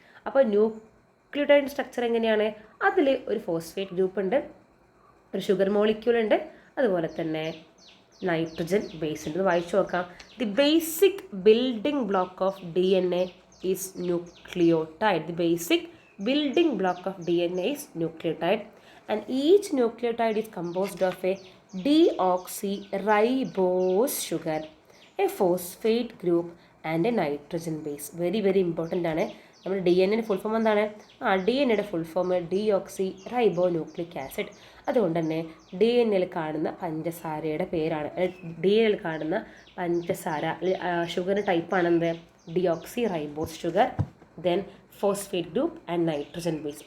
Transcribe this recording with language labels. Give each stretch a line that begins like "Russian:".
Malayalam: അപ്പോൾ nucleotide structure എങ്ങനെയാണ്? അതിൽ ഒരു ഫോസ്ഫേറ്റ് ഗ്രൂപ്പ് ഉണ്ട്, ഒരു ഷുഗർ മോളിക്യൂൾ ഉണ്ട്, അതുപോലെ തന്നെ നൈട്രജൻ ബേസ് ഉണ്ട്. വായിച്ചു നോക്കാം.
English: The basic building block of DNA is nucleotide. The basic building block of DNA is nucleotide, and each nucleotide is composed of a deoxyribose sugar, a phosphate group and a nitrogen base. Very very important ആണ്.
Malayalam: നമ്മുടെ DNA full form എന്താണ്? DNA full form ഡീഓക്സിറൈബോന്യൂക്ലിക് acid. അതുകൊണ്ട് തന്നെ DNA കാണുന്ന പഞ്ചസാരയുടെ പേരാണ്, DNA കാണുന്ന പഞ്ചസാര ഷുഗറിൻ്റെ ടൈപ്പാണെന്ത് deoxyribose sugar, then phosphate group and nitrogen base.